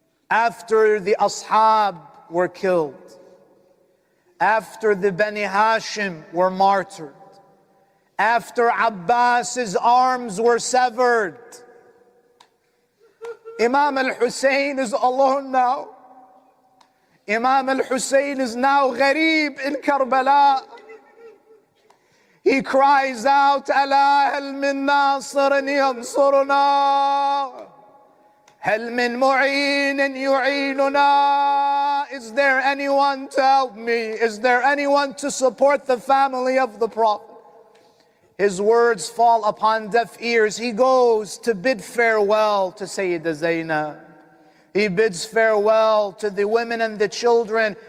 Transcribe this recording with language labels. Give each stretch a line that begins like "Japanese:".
English: After the Ashab were killed, after the Bani Hashim were martyred, after Abbas's arms were severed, Imam al-Hussein is alone now. Imam al-Hussein is now gharib in Karbala. He cries out,
Arabic: ألا هل من ناصر ينصرنا هل من معين يعيننا.
English: Is there anyone to help me? Is there anyone to support the family of the Prophet? His words fall upon deaf ears. He goes to bid farewell to Sayyidah Zainab. He bids farewell to the women and the children.